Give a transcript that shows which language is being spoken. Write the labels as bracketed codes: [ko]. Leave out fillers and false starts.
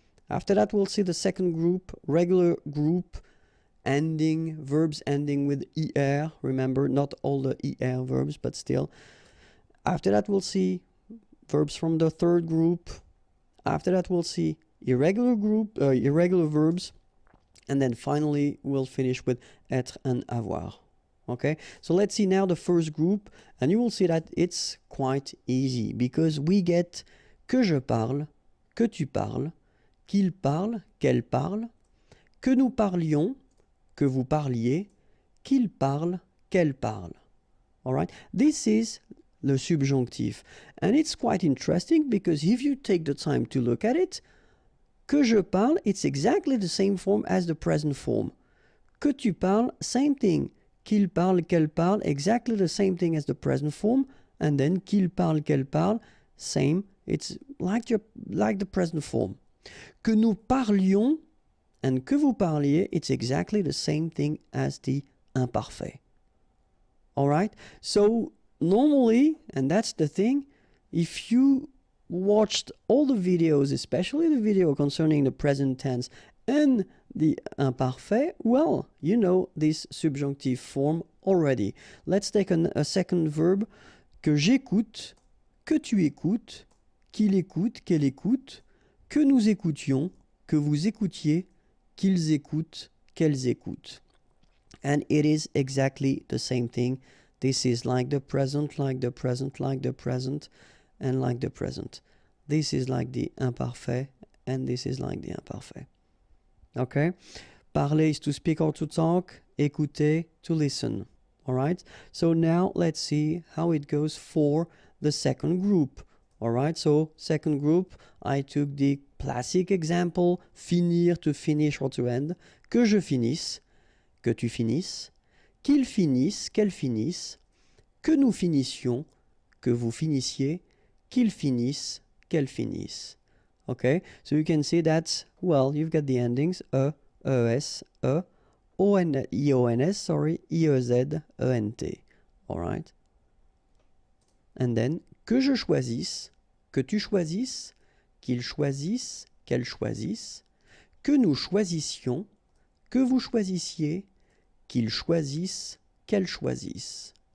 [en] After that, we'll see the second group, regular group ending, verbs ending with er. Remember, not all the er verbs, but still. After that, we'll see verbs from the third group. After that, we'll see irregular verbs. And then finally, we'll finish with être and avoir. Okay, so let's see now the first group, and you will see that it's quite easy because we get [fr] que je parle, que tu parles, qu'il parle, qu'elle parle, que nous parlions, que vous parliez, qu'il parle, qu'elle parle. [en] All right, this is the subjunctive, and it's quite interesting because if you take the time to look at it, [fr] que je parle, [en] it's exactly the same form as the present form. [fr] Que tu parles, [en] same thing. [fr] Qu'il parle, qu'elle parle, [en] exactly the same thing as the present form. And then [fr] qu'il parle, qu'elle parle, [en] same. It's like the present form. [fr] Que nous parlions [en] and [fr] que vous parliez, [en] it's exactly the same thing as the imparfait. Alright? So normally, and that's the thing, if you watched all the videos, especially the video concerning the present tense and the imparfait, well, you know this subjunctive form already. Let's take a second verb. [fr] Que j'écoute, que tu écoutes, qu'il écoute, qu'elle écoute, que nous écoutions, que vous écoutiez, qu'ils écoutent, qu'elles écoutent. [en] And it is exactly the same thing. This is like the present, like the present, like the present, and like the present. This is like the imparfait, and this is like the imparfait. Okay? Parler is to speak or to talk. Écouter, to listen. Alright? So now let's see how it goes for the second group. Alright? So second group, I took the classic example, finir, to finish or to end. [fr] Que je finisse, que tu finisses, qu'il finisse, qu'elle finisse, que nous finissions, que vous finissiez, qu'il finisse, qu'elle finisse. [en] Okay, so you can see that, well, you've got the endings ES, IONS, sorry, IEZ, ENT. Alright? And then, [fr] que je choisisse, que tu choisisses, qu'il choisisse, qu'elle choisisse, que nous choisissions, que vous choisissiez, qu'il choisisse, qu'elle choisisse.